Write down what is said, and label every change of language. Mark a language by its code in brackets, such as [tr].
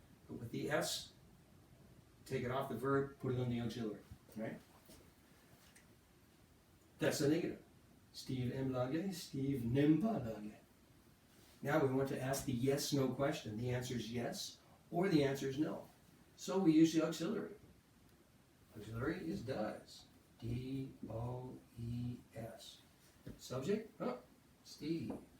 [en] But with the S, take it off the verb, put it on the auxiliary, right? That's the negative. [fr] Steve aime l'anglais, Steve n'aime pas l'anglais. [en] Now we want to ask the yes-no question. The answer is yes, or the answer is no. So we use the auxiliary. Auxiliary is does. D-O-E-S. Subject, Steve.